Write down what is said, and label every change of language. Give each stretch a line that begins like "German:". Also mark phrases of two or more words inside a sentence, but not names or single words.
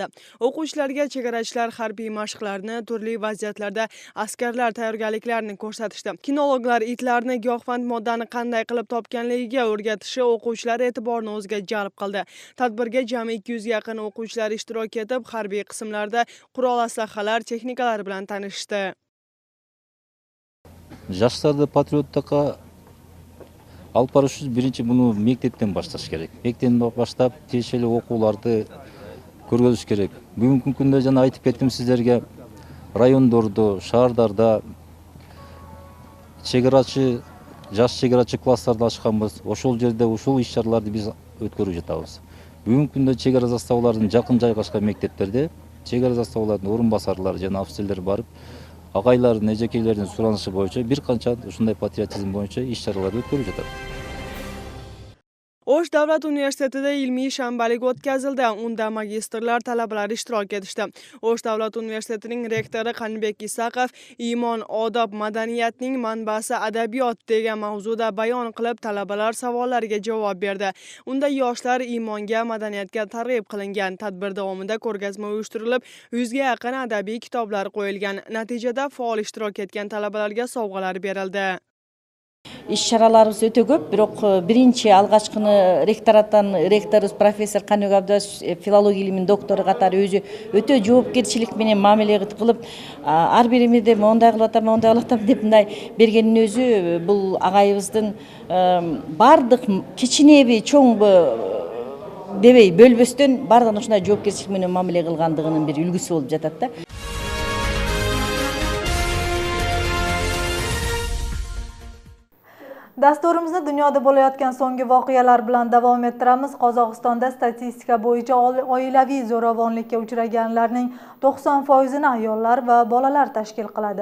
Uzbek: O'quvchilarga chegarachilar harbiy mashqlarni, turli vaziyatlarda askarlar tayyorgarliklarini ko'rsatishdi. Kinologlar itlarni giyohvand moddani qanday qilib topganligiga o'rgatishi o'quvchilar e'tiborini o'ziga jalb qildi. Tadbirga jami 200 ga yaqin o'quvchilar ishtirok etib, harbiy qismlarda qurol aslahalar, texnikalar bilan tanishdi.
Kyrgyz: Жаштарды патриоттукка алып барыш үчүн биринчи муну мектептен башташ керек. Мектептен баштап тиешелүү окууларды көргөзүш керек. Бүгүнкү күндө жана айтып кеттим сиздерге, райондордо, шаардарда чегарачы, жаш чегарачы класстарды ачканбыз. Ошол жерде ушул иш-чараларды биз өткөрүп жатабыз. Бүгүнкү күндө чегара заставаларынын жакын жайгашкан мектептерде чегара заставаларынын орун басарлары жана офицерлер барып, агайлардын, эжекейлердин суранышы боюнча бир канча ушундай патриотизм боюнча иш-чараларды өткөрүп жатат.
Uzbek: O'sh davlat universitetida ilmiy shanbalik o'tkazildi. Unda magistrlar, talabalar ishtirok etishdi. O'sh davlat universitetining rektori Qanibek Isaqov iymon, odob, madaniyatning manbasi adabiyot degan mavzuda bayon qilib, talabalar savollariga javob berdi. Unda yoshlar iymonga, madaniyatga targ'ib qilingan. Tadbir davomida ko'rgazma uyushtirilib, 100 ga yaqin adabiy kitoblar qo'yilgan. Natijada faol ishtirok etgan talabalarga sovg'alar berildi.
Kyrgyz: Iş-чараларыбыз өтө көп, бирок биринчи алгачкыны ректорубуз профессор Каныбек Абдуллаевич филология илиминин доктору катары өзү өтө жоопкерчилик менен мамиле кылып, ар биримизде мондай кылып атам деп мындай бергенин өзү бул агайыбыздын бардык кичинеби, чоңбу дебей бөлбөстөн бардыгын ушундай жоопкерчилик менен мамиле кылгандыгынын бир үлгүсү болуп жатат да.
Uzbek: Dasturimizni dunyoda bo'layotgan so'nggi voqealar bilan davom ettiramiz. Qozog'istonda statistika bo'yicha oilaviy zo'ravonlikka uchraganlarning 90%ni ayollar va bolalar tashkil qiladi.